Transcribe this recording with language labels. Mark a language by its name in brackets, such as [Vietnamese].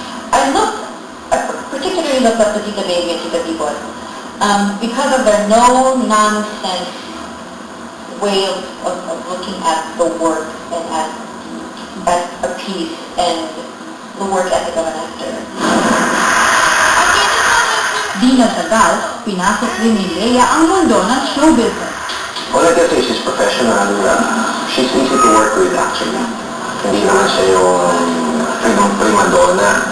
[English] I particularly looked up to Tita Baby and Tita Tibon because of their no-nonsense way of looking at the work and at a piece and the work ethic of an actor. [Filipino] Di nagtagal, pinasok din ni Lea ang mundo ng show business. [English] All I can say is she's professional. She's easy to work with actually. [Filipino] Hindi naman siya yung prima donna.